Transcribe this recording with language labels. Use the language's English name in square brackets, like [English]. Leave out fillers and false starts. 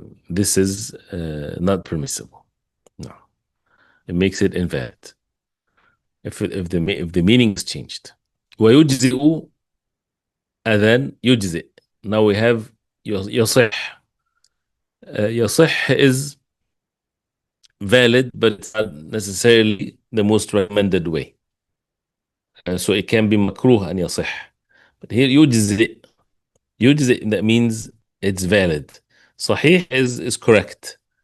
[English] This is not permissible. No, it makes it invalid if the meaning is changed. [Arabic] ويجزئ adhan يجزئ. [English] Now we have يصح. يصح is valid, but it's not necessarily the most recommended way. So it can be makruh [Arabic] أن يصح. [English] But here يجزئ. يجزئ, that means it's valid. صحيح is correct.